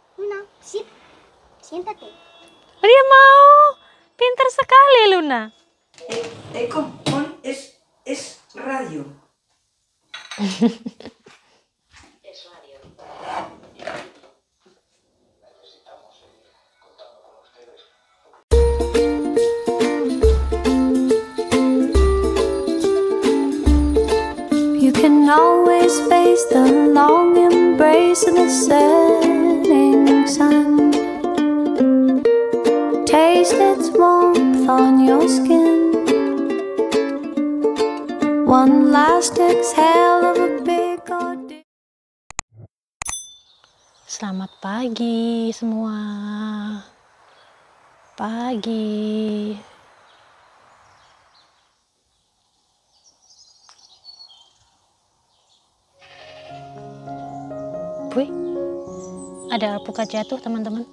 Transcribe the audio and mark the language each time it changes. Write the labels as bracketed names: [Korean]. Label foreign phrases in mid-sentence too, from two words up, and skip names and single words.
[Spanish] Luna, sit. Siéntate. [Indonesian] Dia mau. Pintar sekali, Luna. [Spanish] Es radio. Es radio. [English] You can always face the long embrace of the setting sun. Taste its warmth on your skin. One last exhale of a big ordeal. [Indonesian] Selamat pagi semua. Pagi. Wih, ada alpukat jatuh teman-teman.